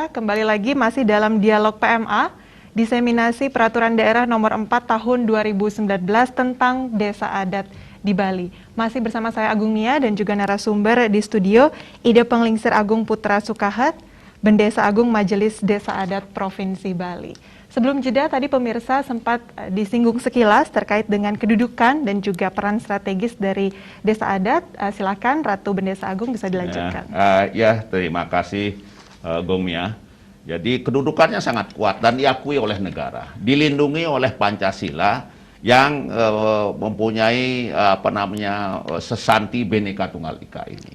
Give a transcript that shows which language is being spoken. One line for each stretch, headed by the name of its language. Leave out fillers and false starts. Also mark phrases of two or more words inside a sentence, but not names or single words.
Indonesian: kembali lagi masih dalam Dialog PMA, diseminasi Peraturan Daerah Nomor 4 Tahun 2019 tentang Desa Adat di Bali. Masih bersama saya Agung Mia dan juga narasumber di studio, Ida Penglingsir Agung Putra Sukahat, Bendesa Agung Majelis Desa Adat Provinsi Bali. Sebelum jeda tadi pemirsa sempat disinggung sekilas terkait dengan kedudukan dan juga peran strategis dari Desa Adat. Silakan Ratu Bendesa Agung bisa dilanjutkan. Terima kasih Gong Mia. Jadi kedudukannya sangat kuat dan diakui oleh negara, dilindungi oleh Pancasila yang mempunyai sesanti Bhinneka Tunggal Ika ini.